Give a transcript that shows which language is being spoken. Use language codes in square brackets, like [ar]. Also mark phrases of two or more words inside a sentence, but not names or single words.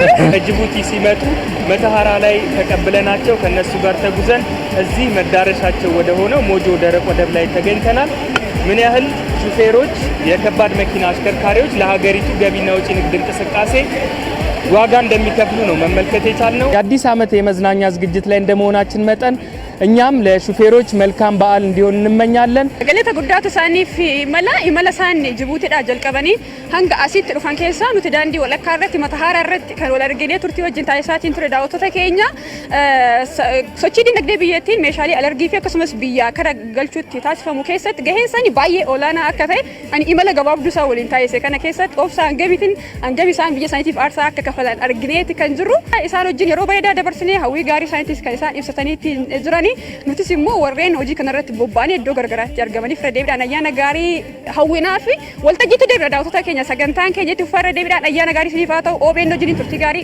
[am] ከጅቡቲ ሲመጡ መተሃራ ላይ ተቀብለናቸው ከነሱ ጋር ተጉዘን እዚህ መዳረሻቸው ወደ ሆነው ሞጆ ደረቅ ወደብ ላይ ተገኝተናል። ምን ያህል ሹፌሮች፣ የከባድ መኪና አሽከርካሪዎች ለሀገሪቱ ገቢና ወጪ ንግድ እንቅስቃሴ ዋጋ እንደሚከፍሉ ነው መመልከት የቻልነው። የአዲስ ዓመት የመዝናኛ ዝግጅት ላይ እንደመሆናችን መጠን እኛም ለሹፌሮች መልካም በዓል እንዲሆን እንመኛለን። [om] galata guddaa isaaniif imala isaanii Jibuutiidhaa jalqabanii hanga asitti dhufan keessaa nuti daandii walakkaa irratti matahaara irratti kan wal arginee turtii wajjin taasisaatiin ture daawwattoota keenya sochii dinagdee biyyattiin meeshaalee alargii fi akkasumas biyyaa kara galchuutti taasifamu keessatti gaheen isaanii baay'ee olaanaa akka ta'e ani imala gabaabduu isaa waliin taasise kana keessatti obsaan hangami isaan biyya isaaniitiif aarsaa akka kafalan argineeti kan jirru isaan wajjin yeroo bareedaa dabarsinee hawwii gaarii isaaniitis kan isaan ibsataniitti jirani nutis immoo warreen hojii kanarratti bobba'anii iddoo garagaraatti argamanii fira deebiidhaan ayyaana gaarii hawwinaa fi waltajjiitti deebira daawwattoota keenya sagantaan keenyatti uffata deebiidhaan ayyaana gaarii isiniif haa ta'u OBN wajjin turtii gaarii.